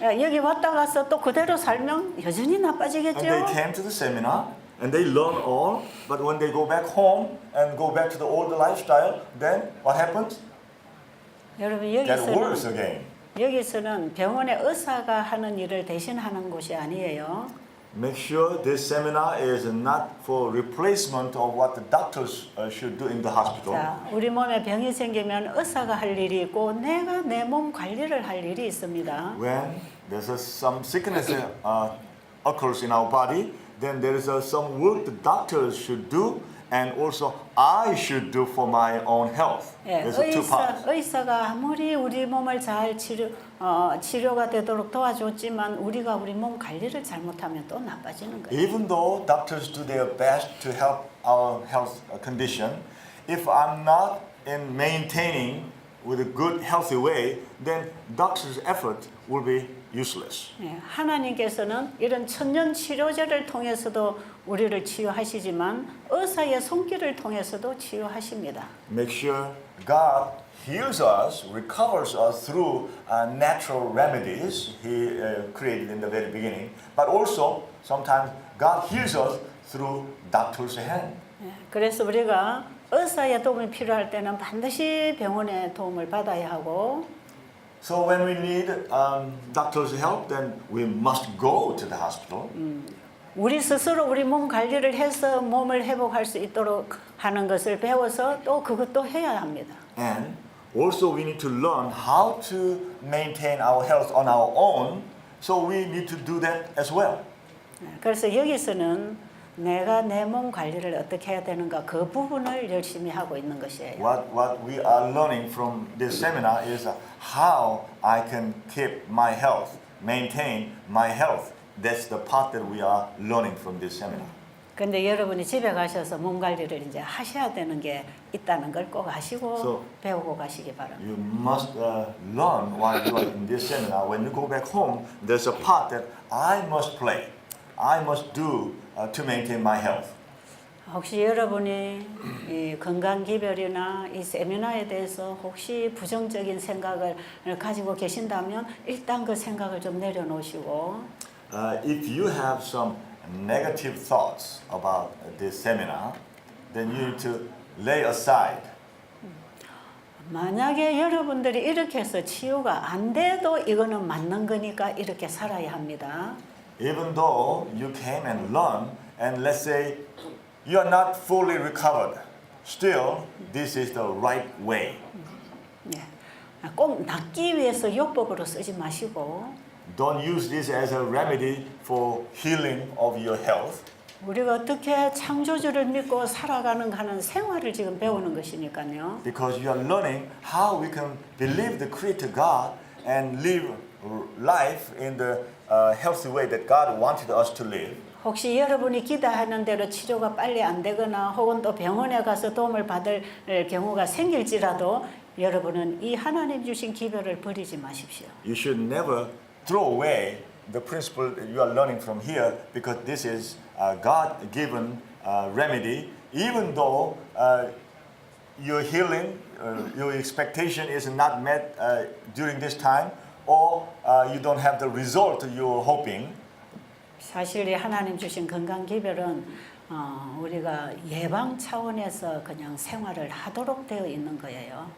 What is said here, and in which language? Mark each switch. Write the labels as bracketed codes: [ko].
[ko] 여기 왔다 가서 또 그대로 살면 여전히 [en] And [ko] 나빠지겠죠. [en] they came to the seminar and they learn all, but when they go back home and go back to the old lifestyle, then what happens? [ko] 여러분 [en] Get worse again. [ko] 여기서는 병원의 의사가 하는 일을 대신하는 곳이 아니에요. [en] Make sure this seminar is not for replacement of what the doctors should do in the hospital. [ko] 자, 우리 몸에 병이 생기면 의사가 할 일이 있고 내가 내 몸 관리를 할 일이 있습니다. [en] When there's some sickness occurs in our body, then there is some work the doctors should do, and also I should do for my own health. [ko] 예, [en] There's two parts. [ko] 의사가 아무리 우리 몸을 잘 치료가 되도록 도와줬지만 우리가 우리 몸 관리를 잘못하면 또 나빠지는 거예요. [en] Even though doctors do their best to help our health condition, if I'm not in maintaining with a good, healthy way, then doctors' effort will be useless. [ko] 예, 하나님께서는 이런 천년 치료제를 통해서도 우리를 치유하시지만 의사의 손길을 통해서도 치유하십니다. [en] Make sure God heals us, recovers us through natural remedies He created in the very beginning, but also sometimes God heals us through doctor's hand. [ko] 예, 그래서 우리가 의사의 도움이 필요할 때는 반드시 병원의 도움을 받아야 하고 [en] So when we need doctor's help, then we must go to the hospital. [ko] 우리 스스로 우리 몸 관리를 해서 몸을 회복할 수 있도록 하는 것을 배워서 또 그것도 해야 합니다. [en] And also we need to learn how to maintain our health on our own. So we need to do that as well. [ko] 그래서 여기서는 내가 내 몸 관리를 어떻게 해야 되는가 그 부분을 열심히 하고 있는 것이에요. [en] What we are learning from this seminar is how I can keep my health, maintain my health. That's the part that we are learning from this seminar. [ko] 근데 여러분이 집에 가셔서 몸 관리를 이제 하셔야 되는 게 있다는 걸 꼭 아시고 [en] So, [ko] 배우고 가시기 바랍니다. [en] You must learn while you are in this seminar. When you go back home, there's a part that I must play. I must do to maintain my health. [ko] 혹시 여러분이 이 건강 기별이나 이 세미나에 대해서 혹시 부정적인 생각을 가지고 계신다면 일단 그 생각을 좀 내려놓으시고 [en] If you have some negative thoughts about this seminar, then you need to lay aside. [ko] 만약에 여러분들이 이렇게 해서 치유가 안 돼도 이거는 맞는 거니까 이렇게 살아야 합니다. [en] Even though you came and learned, and let's say you are not fully recovered, still this is the right way. [ko] 예. 꼭 낫기 위해서 요법으로 쓰지 마시고 [en] Don't use this as a remedy for healing of your health. [ko] 우리가 어떻게 창조주를 믿고 살아가는 하는 생활을 지금 배우는 것이니까요. [en] Because you are learning how we can believe the Creator God and live life in the healthy way that God wanted us to live. [ko] 혹시 여러분이 기대하는 대로 치료가 빨리 안 되거나 혹은 또 병원에 가서 도움을 받을 경우가 생길지라도 여러분은 이 하나님 주신 기별을 버리지 마십시오. [en] You should never throw away the principle that you are learning from here because this is God-given remedy. Even though your healing, your expectation is not met during this time, or you don't have the result you're hoping. [ko] 사실 이 하나님 주신 건강 기별은 우리가 예방 차원에서 그냥 생활을 하도록 되어 있는 거예요.